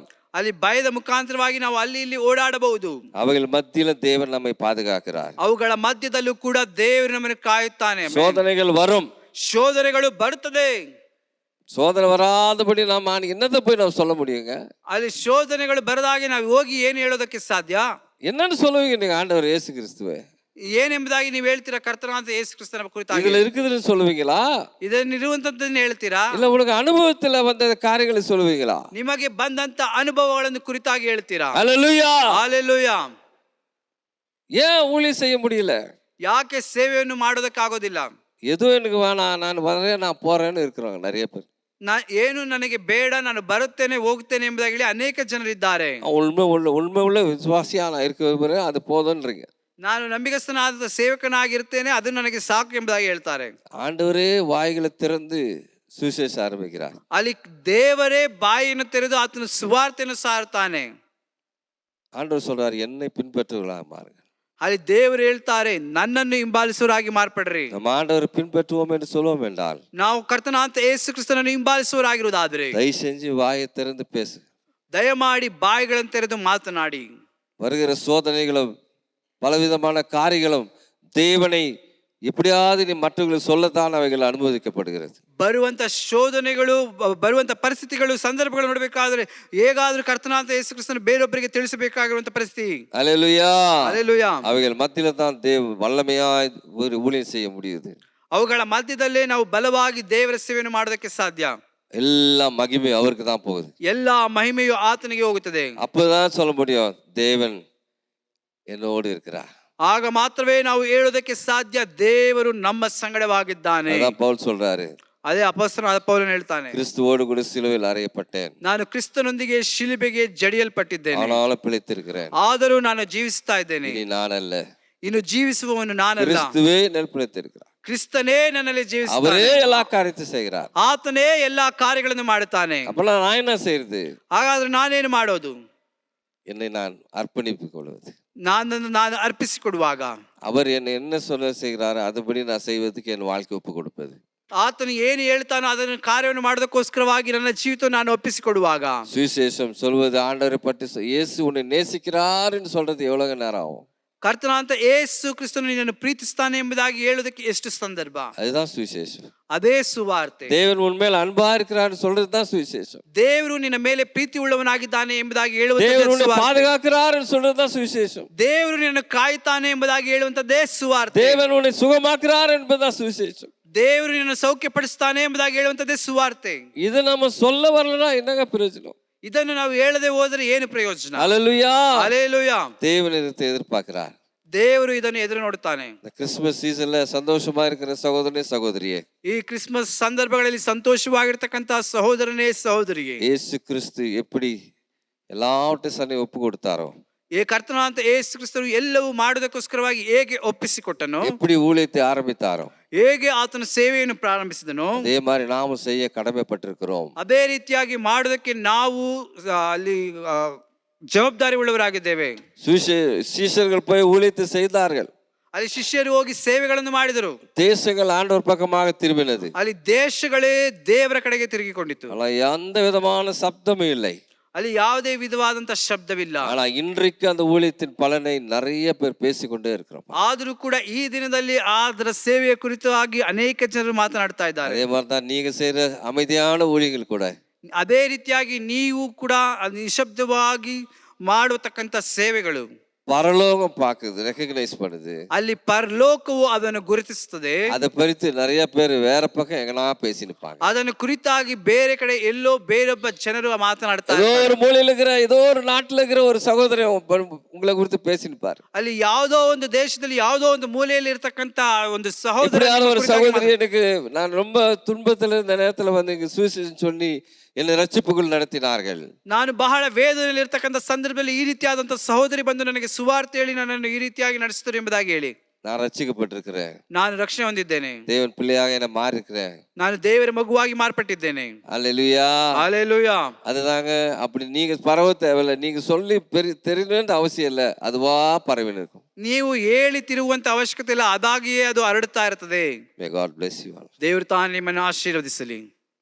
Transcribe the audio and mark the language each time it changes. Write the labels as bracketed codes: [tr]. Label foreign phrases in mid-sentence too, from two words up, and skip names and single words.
[kn] ಅಲ್ಲಿ ಭಯದ ಮುಖಾಂತರವಾಗಿ ನಾವು ಅಲ್ಲಿ ಇಲ್ಲಿ ಓಡಾಡಬಹುದು. [ta] அவைகள் மத்தியில தேவன் நம்மை பாதுகாக்கிறார். [kn] ಅವುಗಳ ಮಧ್ಯದಲ್ಲೂ ಕೂಡ ದೇವರು ನಮ್ಮನ್ನು ಕಾಯುತ್ತಾನೆ. [ta] சோதனைகள் வரும். [kn] ಶೋಧನೆಗಳು ಬರುತ್ತದೆ. [ta] சோதனை வராதபடி நாம் என்னத்தை போய் ನಾವು சொல்ல முடியுங்க? [kn] ಅಲ್ಲಿ ಶೋಧನೆಗಳು ಬರದಾಗಿ ನಾವು ಹೋಗಿ ಏನು ಹೇಳೋದಕ್ಕೆ ಸಾಧ್ಯ? [ta] என்னன்னு சொல்லுவீங்க நீங்க ஆண்டவர் இயேசு கிறிஸ்துவே? [kn] ಏನೆಂಬುದಾಗಿ ನೀವು ಹೇಳ್ತೀರಾ ಕರ್ತನಾದ ಯೇಸು ಕ್ರಿಸ್ತನ ಕುರಿತಾಗಿ? [ta] இதுல இருக்குதுன்னு சொல்லுவீங்களா? [kn] ಇದನ್ನಿರುವಂತದ್ದನ್ನು ಹೇಳ್ತೀರಾ? [ta] இல்ல உங்களுக்கு அனுபவத்துல வந்த காரியங்களை சொல்லுவீங்களா? [kn] ನಿಮಗೆ ಬಂದಂತ ಅನುಭವಗಳನ್ನು ಕುರಿತಾಗಿ ಹೇಳ್ತೀರಾ? [ta] ஹல்லேலூயா. [kn] ಹಾಲೆಲೂಯಾ. [ta] ஏன் ஊழியம் செய்ய முடியல? [kn] ಯಾಕೆ ಸೇವೆಯನ್ನು ಮಾಡೋದಕ್ಕಾಗೋದಿಲ್ಲ? [ta] ஏதோ எனக்கு வேணாம், நான் வரேன், நான் போறேன்னு இருக்கிறாங்க நிறைய பேர். [kn] ಏನು ನನಗೆ ಬೇಡ, ನಾನು ಬರುತ್ತೇನೆ ಹೋಗ್ತೇನೆ ಎಂಬುದಾಗಿ ಹೇಳಿ ಅನೇಕ ಜನರಿದ್ದಾರೆ. [ta] உண்மை உள்ள விசுவாசியா நான் இருக்கிற அது போதும்ன்றீங்க. [kn] ನಾನು ನಂಬಿಗಸ್ತನಾದ ಸೇವಕನಾಗಿರ್ತೇನೆ, ಅದು ನನಗೆ ಸಾಕು ಎಂಬುದಾಗಿ ಹೇಳ್ತಾರೆ. [ta] ஆண்டவரே வாய்களை திறந்து சுவிசேஷம் ஆரம்பிக்கிறார். [kn] ಅಲ್ಲಿ ದೇವರೇ ಬಾಯಿಯನ್ನು ತೆರೆದು ಆತನ ಸುವಾರ್ತೆಯನ್ನು ಸಾರುತ್ತಾನೆ. [ta] ஆண்டவர் சொல்றாரு, என்னை பின்பற்றுவர்களாக மாறுங்க. [kn] ಅಲ್ಲಿ ದೇವರು ಹೇಳ್ತಾರೆ, ನನ್ನನ್ನು ಹಿಂಬಾಲಿಸುವರಾಗಿ ಮಾರ್ಪಡ್ರಿ. [ta] நம்ம ஆண்டவரை பின்பற்றுவோம் என்று சொல்லுவோம் என்றால், [kn] ನಾವು ಕರ್ತನಾದ ಯೇಸು ಕ್ರಿಸ್ತನನ್ನು ಹಿಂಬಾಲಿಸುವರಾಗಿರುವುದಾದರೆ [ta] தயவு செஞ்சு வாயை திறந்து பேசு. [kn] ದಯಮಾಡಿ ಬಾಯಿಗಳನ್ನು ತೆರೆದು ಮಾತನಾಡಿ. [ta] வருகிற சோதனைகளும் பலவிதமான காரியங்களும் தேவனை எப்படியாவது நீ மற்றவர்களுக்கு சொல்லத்தான் அவைகள் அனுமதிக்கப்படுகிறது. [kn] ಬರುವಂತ ಶೋಧನೆಗಳು, ಬರುವಂತ ಪರಿಸ್ಥಿತಿಗಳು, ಸಂದರ್ಭಗಳು ನೋಡಬೇಕಾದ್ರೆ ಹೇಗಾದ್ರೂ ಕರ್ತನಾದ ಯೇಸು ಕ್ರಿಸ್ತನ ಬೇರೊಬ್ಬರಿಗೆ ತಿಳಿಸಬೇಕಾಗಿರುವಂತ ಪರಿಸ್ಥಿತಿ. [ta] அல்லேலூயா. அல்லேலூயா. அவைகள் மத்தியில தான் வல்லமையாய் ஒரு ஊழியம் செய்ய முடியுது. [kn] ಅವುಗಳ ಮಧ್ಯದಲ್ಲೇ ನಾವು ಬಲವಾಗಿ ದೇವರ ಸೇವೆಯನ್ನು ಮಾಡೋದಕ್ಕೆ ಸಾಧ್ಯ. [ta] எல்லா மகிமை அவருக்கு தான் போகுது. [kn] ಎಲ್ಲಾ ಮಹಿಮೆಯು ಆತನಿಗೆ ಹೋಗುತ್ತದೆ. [ta] அப்பதான் சொல்ல முடியும், தேவன் என்னோடு இருக்கிறார். [kn] ಆಗ ಮಾತ್ರವೇ ನಾವು ಹೇಳೋದಕ್ಕೆ ಸಾಧ್ಯ, ದೇವರು ನಮ್ಮ ಸಂಗಡವಾಗಿದ್ದಾನೆ. [ta] அதான் பவுல் சொல்றாரு, [kn] ಅದೇ ಅಪೊಸ್ತಲನಾದ ಪೌಲನು ಹೇಳ್ತಾನೆ, [ta] கிறிஸ்துவோடு கூட சிலுவையில் அறையப்பட்டேன், [kn] ನಾನು ಕ್ರಿಸ್ತನೊಂದಿಗೆ ಶಿಲುಬೆಗೆ ಜಡಿಯಲ್ಪಟ್ಟಿದ್ದೇನೆ, [ta] ஆனாலும் பிழைத்திருக்கிறேன், [kn] ಆದರೂ ನಾನು ಜೀವಿಸ್ತಾ ಇದ್ದೇನೆ. [ta] இனி நான் அல்ல, [kn] ಇನ್ನು ಜೀವಿಸುವವನು ನಾನಲ್ಲ, [ta] கிறிஸ்துவே பிழைத்திருக்கிறார். [kn] ಕ್ರಿಸ್ತನೇ ನನ್ನಲ್ಲಿ ಜೀವಿಸ್ತಾನೆ. [ta] அவரே எல்லா காரியத்தையும் செய்கிறார். [kn] ಆತನೇ ಎಲ್ಲಾ ಕಾರ್ಯಗಳನ್ನು ಮಾಡುತ್ತಾನೆ. [ta] அப்பெல்லாம் நான் என்ன செய்யறது? [kn] ಹಾಗಾದ್ರೆ ನಾನೇನು ಮಾಡೋದು? [ta] என்னை நான் அர்ப்பணித்துக் கொள்வது. [kn] ನಾನು ಅರ್ಪಿಸಿಕೊಡುವಾಗ [ta] அவர் என்ன சொல்ல செய்கிறாரோ அதுபடி நான் செய்வதற்கு என் வாழ்க்கை ஒப்பு கொடுப்பது. [kn] ಆತನು ಏನು ಹೇಳ್ತಾನೋ ಅದನ್ನು ಕಾರ್ಯವನ್ನು ಮಾಡೋದಕ್ಕೋಸ್ಕರವಾಗಿ ನನ್ನ ಜೀವಿತ ನಾನು ಒಪ್ಪಿಸಿಕೊಡುವಾಗ, [ta] சுவிசேஷம் சொல்வது ஆண்டவரை பற்றி இயேசு உன்னை நேசிக்கிறார்னு சொல்றது எவ்வளவு நேரம் ஆகும்? [kn] ಕರ್ತನಾದ ಯೇಸು ಕ್ರಿಸ್ತನು ನಿನ್ನನ್ನು ಪ್ರೀತಿಸ್ತಾನೆ ಎಂಬುದಾಗಿ ಹೇಳೋದಕ್ಕೆ ಎಷ್ಟು ಸಂದರ್ಭ? [ta] அதுதான் சுவிசேஷம். [kn] ಅದೇ ಸುವಾರ್ತೆ. [ta] தேவன் உன்மேல் அன்பா இருக்கிறார்னு சொல்றதுதான் சுவிசேஷம். [kn] ದೇವರು ನಿನ್ನ ಮೇಲೆ ಪ್ರೀತಿ ಉಳ್ಳವನಾಗಿದ್ದಾನೆ ಎಂಬುದಾಗಿ [ta] தேவன் [kn] ಹೇಳುವಂತದ್ದು [ta] உன்னை [kn] ಸುವಾರ್ತೆ. [ta] பாதுகாக்கிறார்னு சொல்றதுதான் சுவிசேஷம். [kn] ದೇವರು ನಿನ್ನನ್ನು ಕಾಯುತ್ತಾನೆ ಎಂಬುದಾಗಿ ಹೇಳುವಂತದ್ದೇ ಸುವಾರ್ತೆ. [ta] தேவன் உன்னை சுகமாக்குறார் என்பதுதான் சுவிசேஷம். [kn] ದೇವರು ನಿನ್ನನ್ನು ಸೌಖ್ಯಪಡಿಸ್ತಾನೆ ಎಂಬುದಾಗಿ ಹೇಳುವಂತದ್ದೇ ಸುವಾರ್ತೆ. [ta] இது நம்ம சொல்ல வரலனா என்னங்க பிரயோஜனம்? [kn] ಇದನ್ನು ನಾವು ಹೇಳದೆ ಹೋದರೆ ಏನು ಪ್ರಯೋಜನ? [ta] ஹல்லேலூயா. [kn] ಹಲ್ಲೆಲೂಯಾ. [ta] தேவன் இதை எதிர்பார்க்கிறார். [kn] ದೇವರು ಇದನ್ನು ಎದುರು ನೋಡುತ್ತಾನೆ. [ta] இந்த [en] Christmas seasonல [ta] சந்தோஷமா இருக்கிற சகோதரனே சகோதரியே, [kn] ಈ ಕ್ರಿಸ್ಮಸ್ ಸಂದರ್ಭಗಳಲ್ಲಿ ಸಂತೋಷವಾಗಿರ್ತಕ್ಕಂತಹ ಸಹೋದರನೇ ಸಹೋದರಿಗೆ, [ta] இயேசு கிறிஸ்து எப்படி எல்லாவற்றையும் சன்னை ஒப்பு கொடுத்தாரோ, [kn] ಈ ಕರ್ತನಾದ ಯೇಸು ಕ್ರಿಸ್ತನು ಎಲ್ಲವೂ ಮಾಡೋದಕ್ಕೋಸ್ಕರವಾಗಿ ಹೇಗೆ ಒಪ್ಪಿಸಿಕೊಟ್ಟನೋ, [ta] எப்படி ஊழியத்தை ஆரம்பித்தாரோ, [kn] ಹೇಗೆ ಆತನ ಸೇವೆಯನ್ನು ಪ್ರಾರಂಭಿಸಿದನೋ, [ta] அதே மாதிரி நாமும் செய்ய கடமைப்பட்டிருக்கிறோம். [kn] ಅದೇ ರೀತಿಯಾಗಿ ಮಾಡೋದಕ್ಕೆ ನಾವು ಅಲ್ಲಿ ಜವಾಬ್ದಾರಿ ಉಳ್ಳವರಾಗಿದ್ದೇವೆ. [ta] சீஷர்கள் போய் ஊழியத்தை செய்தார்கள். [kn] ಅಲ್ಲಿ ಶಿಷ್ಯರು ಹೋಗಿ ಸೇವೆಗಳನ್ನು ಮಾಡಿದರು. [ta] தேசங்கள் ஆண்டவர் பக்கமாக திரும்பினது. [kn] ಅಲ್ಲಿ ದೇಶಗಳೇ ದೇವರ ಕಡೆಗೆ ತಿರುಗಿಕೊಂಡಿತು. [ta] ஆனா எந்த விதமான சப்தமும் இல்லை. [kn] ಅಲ್ಲಿ ಯಾವುದೇ ವಿಧವಾದಂತ ಶಬ್ದವಿಲ್ಲ. [ta] ஆனா இன்றைக்கு அந்த ஊழியத்தின் பலனை நிறைய பேர் பேசிக்கொண்டே இருக்கிறோம். [kn] ಆದರೂ ಕೂಡ ಈ ದಿನದಲ್ಲಿ ಅದರ ಸೇವೆಯ ಕುರಿತಾಗಿ ಅನೇಕ ಜನರು ಮಾತನಾಡ್ತಾ ಇದ್ದಾರೆ. [ta] அதே மாதிரி தான் நீங்க செய்யற அமைதியான ஊழியங்கள் கூட, [kn] ಅದೇ ರೀತಿಯಾಗಿ ನೀವು ಕೂಡ ನಿಶಬ್ದವಾಗಿ ಮಾಡತಕ್ಕಂತ ಸೇವೆಗಳು [ta] பரலோகம் பாக்குது, ரெகக்னைஸ் பண்ணுது. [kn] ಅಲ್ಲಿ ಪರಲೋಕವು ಅದನ್ನು ಗುರುತಿಸುತ್ತದೆ. [ta] அதை பறித்து நிறைய பேர் வேற பக்கம் எங்கனா பேசி நிப்பாங்க. [kn] ಅದನ್ನು ಕುರಿತಾಗಿ ಬೇರೆ ಕಡೆ ಎಲ್ಲೋ ಬೇರೊಬ್ಬ ಜನರು ಮಾತನಾಡ್ತಾರೆ. [ta] ஏதோ ஒரு மூலையில இருக்கிற ஏதோ ஒரு நாட்டுல இருக்கிற ஒரு சகோதரன் உங்களை குறித்து பேசி நிப்பாரு. [kn] ಅಲ್ಲಿ ಯಾವುದೋ ಒಂದು ದೇಶದಲ್ಲಿ ಯಾವುದೋ ಒಂದು ಮೂಲೆಯಲ್ಲಿ ಇರತಕ್ಕಂತ ಒಂದು ಸಹೋದರ, [ta] ஒரு சகோதரி எனக்கு நான் ரொம்ப துன்பத்துல இந்த நேரத்துல வந்து இங்க சுவிசேஷம் சொல்லி என்னை ரட்சிப்புக்குள் நடத்தினார்கள். [kn] ನಾನು ಬಹಳ ವೇದನೆಯಲ್ಲಿ ಇರತಕ್ಕಂತ ಸಂದರ್ಭದಲ್ಲಿ ಈ ರೀತಿಯಾದಂತ ಸಹೋದರಿ ಬಂದು ನನಗೆ ಸುವಾರ್ತೆ ಹೇಳಿ ನನ್ನನ್ನು ಈ ರೀತಿಯಾಗಿ ನಡೆಸಿದರು ಎಂಬುದಾಗಿ ಹೇಳಿ, [ta] நான் ரட்சிக்கப்பட்டிருக்கிறேன், [kn] ನಾನು ರಕ್ಷಣೆ ಹೊಂದಿದ್ದೇನೆ, [ta] தேவன் பிள்ளையாக என்ன மாறி இருக்கிறேன், [kn] ನಾನು ದೇವರ ಮಗುವಾಗಿ ಮಾರ್ಪಟ್ಟಿದ್ದೇನೆ. [ta] அல்லேலூயா. ஹல்லேலூயா. அதுதாங்க. அப்படி நீங்க பரவ தேவையில்லை, நீங்க சொல்லி தெரியணுன்ற அவசியம் இல்லை, அதுவா பரவி இருக்கும். [kn] ನೀವು ಹೇಳಿ ತಿರುಗುವಂತ ಅವಶ್ಯಕತೆ ಇಲ್ಲ, ಅದಾಗಿಯೇ ಅದು ಹರಡುತ್ತಾ ಇರುತ್ತದೆ. [en] May God bless you all. [kn] ದೇವರು ತಾನು ನಿಮ್ಮನ್ನು ಆಶೀರ್ವದಿಸಲಿ.